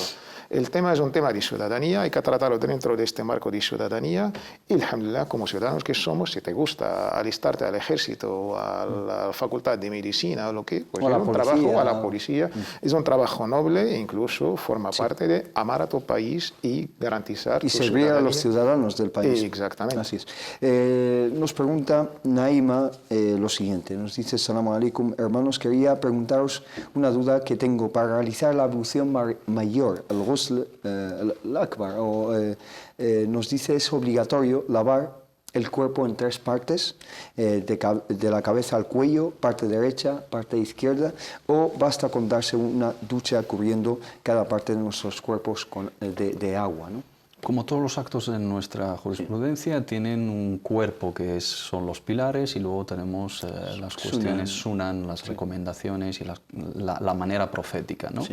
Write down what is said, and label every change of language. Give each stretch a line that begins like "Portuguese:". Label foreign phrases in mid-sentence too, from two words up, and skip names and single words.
Spanish: El tema es un tema de ciudadanía, hay que tratarlo dentro de este marco de ciudadanía y, alhamdulillah, como ciudadanos que somos, si te gusta alistarte al ejército o a la facultad de medicina o lo que, pues es un trabajo a la policía, es un trabajo noble e incluso forma parte de amar a tu país y garantizar y servir a los ciudadanos del país. Exactamente. Así es. Nos pregunta Naima lo siguiente, nos dice,
Arabic: السلام عليكم,
Spanish: hermanos, quería preguntaros una duda que tengo. Para realizar la ablución mayor, el
Arabic: غسل الأكبر,
Spanish: nos dice, es obligatorio lavar el cuerpo en tres partes, de la cabeza al cuello, parte derecha, parte izquierda, o basta con darse una ducha cubriendo cada parte de nuestros cuerpos de agua, ¿no? Como todos los actos en nuestra jurisprudencia, tienen un cuerpo que son los pilares y luego tenemos las cuestiones sunan, las recomendaciones y la manera profética, ¿no?